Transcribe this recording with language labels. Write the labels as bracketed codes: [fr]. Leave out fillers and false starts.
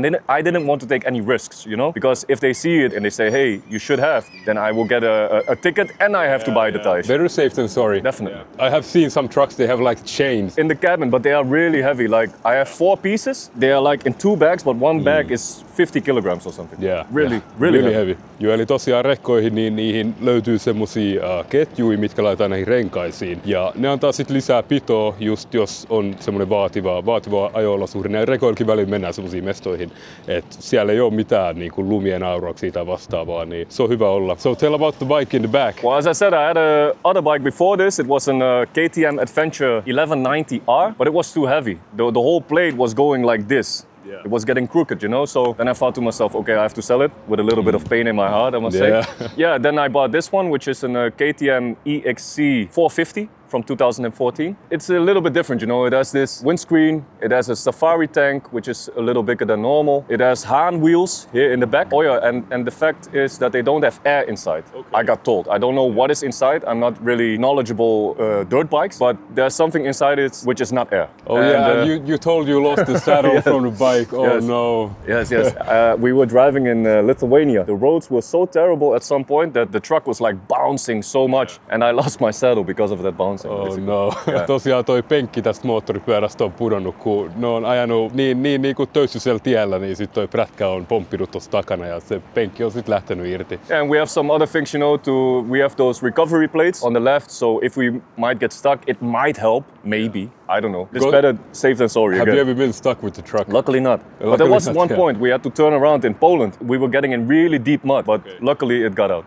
[en] And then I didn't want to take any risks, you know? Because if they see it and they say, hey, you should have, then I will get a ticket and I have to buy the tires. Better safe than sorry. Definitely. I have seen some trucks, they have like chains in the cabin, but they are really heavy. Like I have 4 pieces. They are like in 2 bags, but one bag is 50 kilograms or something. Yeah. Really heavy. [fi] Joo, eli tosiaan rekkoihin niin niihin löytyy semmosia ketjuja, mitkä laitetaan näihin renkaisiin. Ja ne antaa sit lisää pitoa, just jos on semmoinen vaativa ajo-olosuhde. Näin rekoillakin väliin mennään semmoisiin mestoihin, että siellä ei ole mitään niin kuin lumien aurauksia tai vastaavaa, niin se on hyvä olla. [en] So tell about the bike in the back. Well, as I said, I had a other bike before this. It was an KTM Adventure 1190R, but it was too heavy. The whole plate was going like this. Yeah. It was getting crooked, you know? So then I thought to myself, okay, I have to sell it with a little bit of pain in my heart, I must say. Yeah, then I bought this one, which is an KTM EXC 450. From 2014. It's a little bit different, you know. It has this windscreen, it has a safari tank, which is a little bigger than normal. It has Haan wheels here in the back. Oh yeah, and the fact is that they don't have air inside. Okay. I got told. I don't know what is inside. I'm not really knowledgeable dirt bikes, but there's something inside it which is not air. Oh and, you told you lost the saddle yes. from the bike. Oh yes. No. Yes. We were driving in Lithuania. The roads were so terrible at some point that the truck was like bouncing so much, and I lost my saddle because of that bouncing. Oh no. Yeah. [fi] Tosiaan toi penkki tästä moottoripyörästä on pudonnut, kun ne on ajanut niin kuin töyssyisellä tiellä, niin sit toi prätkä on pomppinut tossa takana ja se penkki on sit lähtenyt irti. [en] Yeah, and we have some other things, you know, we have those recovery plates on the left, so if we might get stuck, it might help, maybe. I don't know. It's better safe than sorry. Have you ever been stuck with the truck? Luckily not. But there was one point we had to turn around in Poland. We were getting in really deep mud, but luckily it got out.